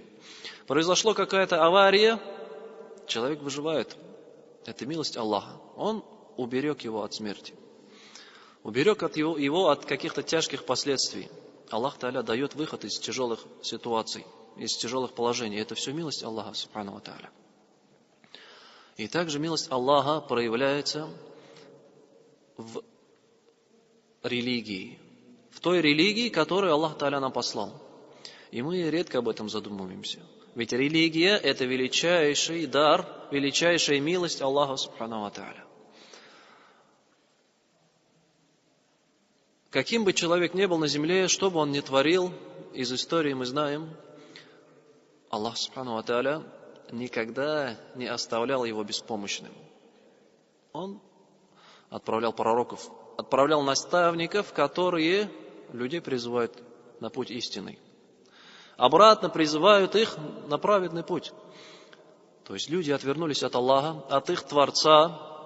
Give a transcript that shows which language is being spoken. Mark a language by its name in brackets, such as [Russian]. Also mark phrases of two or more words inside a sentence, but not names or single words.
[Russian] Произошла какая-то авария, человек выживает. Это милость Аллаха. Он уберег его от смерти. Уберег его от каких-то тяжких последствий. Аллах Та'аля дает выход из тяжелых ситуаций, из тяжелых положений. Это все милость Аллаха, [Arabic] سبحانه و تعالى. [Russian] И также милость Аллаха проявляется в религии. В той религии, которую Аллах Та'аля нам послал. И мы редко об этом задумываемся. Ведь религия – это величайший дар, величайшая милость Аллаха, [Arabic] سبحانه و تعالى. [Russian] Каким бы человек ни был на земле, что бы он ни творил, из истории мы знаем, [Arabic] الله سبحانه و تعالى, [Russian] никогда не оставлял его беспомощным. Он отправлял пророков, отправлял наставников, которые людей призывают на путь истинный. Обратно призывают их на праведный путь. То есть люди отвернулись от Аллаха, от их Творца.